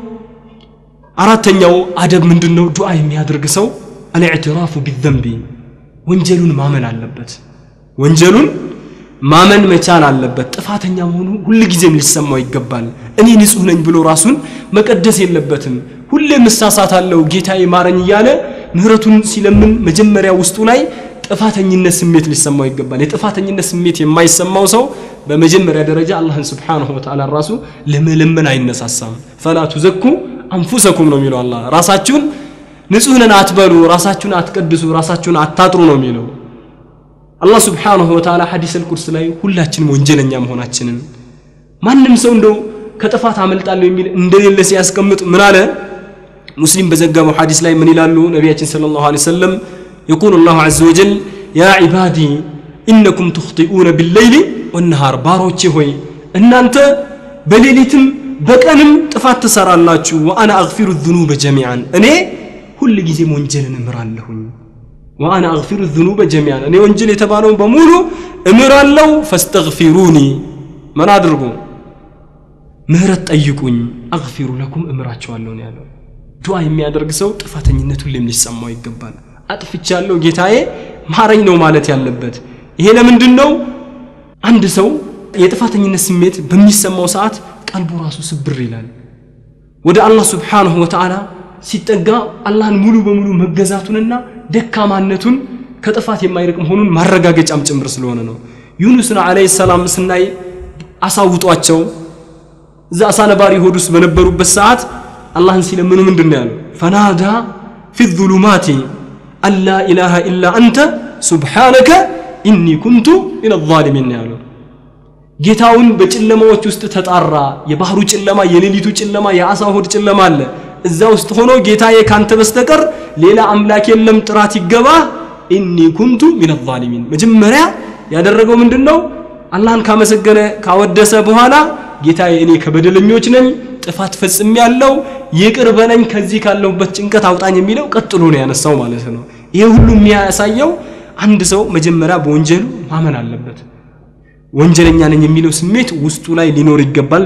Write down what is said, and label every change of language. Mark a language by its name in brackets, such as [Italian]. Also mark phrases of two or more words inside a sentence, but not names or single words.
[Amharic] አራተኛው አደብ ምንድነው ዱዓ የሚያደርግ ሰው [Arabic] الاعتراف بالذنب [Amharic] ወንጀሉን ማመን አለበት ወንጀሉን ማመን መቻል አለበት ጥፋተኛ መሆኑ ሁሉ ጊዜም ሊሰማው ይገባል እኔ ንጹህ ነኝ ብሎ ራሱን መቀደስ የለበትም ሁሌ መሳሳታለው ጌታዬ ማረኝ ይያለ ምህረቱን ሲለምን መጀመሪያ ውስጡ ላይ ጥፋተኝነት ስሜት ሊሰማው ይገባል የጥፋተኝነት ስሜት የማይሰማው ሰው በመጀመሪያ ደረጃ አላህን [Arabic] سبحانه وتعالى [Amharic] ራሱ ለመለመን አይነሳሳም [Arabic] فلا تزكوا انفسكم [Amharic] ነው የሚለው አላህ ራሳችሁን ንጹህ ነን አትበሉ ራሳችሁን አትቀድሱ ራሳችሁን አታጥሩ ነው የሚለው አላህ [Arabic] سبحانه وتعالى [Amharic] ሐዲስ አልቁርስ ላይ ሁላችንም ወንጀለኛ መሆናችንን ማንንም ሰው እንደው ከጥፋት አመልጣለሁ የሚል እንደሌለ ሲያስቀምጥ ምን አለ ሙስሊም በዘገበው ሐዲስ ላይ ምን ይላሉ ነብያችን [Arabic] صلى الله عليه وسلم يقول الله عز وجل يا عبادي انكم تخطئون بالليل والنهار [Amharic] ባሮቼ ሆይ እናንተ በሌሊትም በቀንም ጥፋት ተሰራላችሁ [Arabic] وانا اغفر الذنوب جميعا [Amharic] እኔ ሁሉ ጊዜ ወንጀልን እምራለሁኝ [Arabic] وانا اغفر الذنوب جميعا [Amharic] እኔ ወንጀል የተባለው በሙሉ እምራለሁ فاستغفروني ምን አድርጉ ምህረት ጠይቁኝ [Arabic] اغفر لكم [Amharic] እምራቸዋለሁ ነው ያለው ዱዓ የሚያደርግ ሰው ጥፋተኝነቱ ሁሌም ሊሰማው ይገባል አጥፍቻለሁ ጌታዬ ማረኝ ነው ማለት ያለበት ይሄ ለምንድን ነው አንድ ሰው የጥፋተኝነት ስሜት በሚሰማው ሰዓት ቀልቡ ራሱ ስብር ይላል ወደ አላህ [Arabic] سبحانه وتعالى [Amharic] ሲጠጋ አላህን ሙሉ በሙሉ መገዛቱንና ደካማነቱን ከጥፋት የማይርቅ መሆኑን ማረጋገጫም ጭምር ስለሆነ ነው ዩኑስና [Arabic] عليه السلام [Amharic] ስናይ አሳውጧቸው እዛ አሳነባሪ ሆዱስ በነበሩበት ሰዓት አላህን ሲለምኑ ምንድነው ያለው ፈናዳ [Arabic] في الظلمات الا اله الا انت سبحانك اني كنت من الظالمين [Amharic] ያለው ጌታውን በጨለማዎች ውስጥ ተጣራ የባህሩ ጨለማ የሌሊቱ ጨለማ የአሳው ሆድ ጨለማ አለ እዛ ውስጥ ሆኖ ጌታዬ ካንተ በስተቀር ሌላ አምላክ የለም ጥራት ይገባ [Arabic] اني كنت من الظالمين [Amharic] መጀመሪያ ያደረገው ምንድነው አላህን ካመሰገነ ካወደሰ በኋላ ጌታዬ እኔ ከበደለኞች ነኝ ጥፋት ፈጽሜያለሁ ይቅር በለኝ ከዚህ ካለሁበት ጭንቀት አውጣኝ የሚለው ቀጥሎ ነው ያነሳው ማለት ነው ይሄ ሁሉ የሚያሳየው አንድ ሰው መጀመሪያ በወንጀሉ ማመን አለበት ወንጀለኛ ነኝ የሚለው ስሜት ውስጡ ላይ ሊኖር ይገባል